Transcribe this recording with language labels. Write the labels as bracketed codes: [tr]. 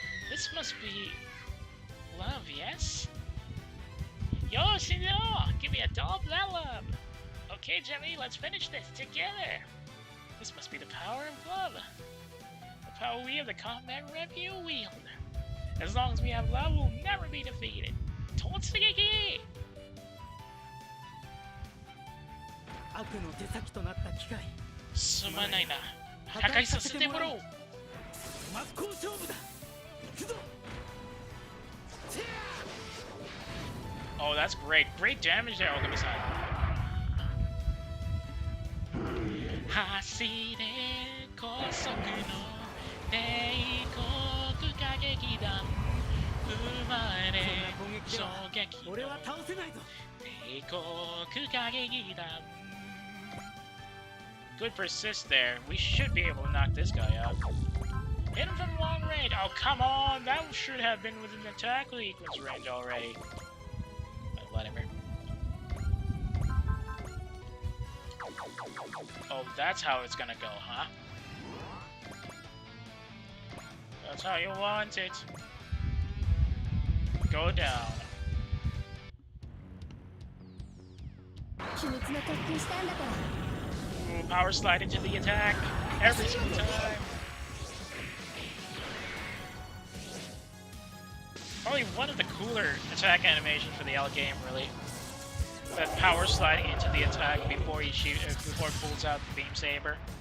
[en] This must be... love, yes? Yo, senor! Give me a top love! Okay, Jimmy, let's finish this together! This must be the power of love. The power we of the combat review wield. As long as we have love, we'll never be defeated. [ja] Totsugeki! 悪の手先となった機械。すまないな。破壊させてもらおう。真っ向勝負だ。行くぞ。 [en] Oh, that's great. Great damage there, Ogami-san. [ja] 走れ高速の帝国歌劇団生まれ衝撃の俺は倒せないぞ。 [en] 帝国歌劇団 Good persist there. We should be able to knock this guy out. Hit him from long range. Oh, come on. That should have been within attack sequence range already. But whatever. Oh, that's how it's gonna go, huh? That's how you want it. Go down. [ja] 秘密の特訓したんだから。 [en] Ooh, power slide into the attack every single time. Probably one of the cooler attack animations for the L game, really. That power sliding into the attack before he before he pulls out the beam saber.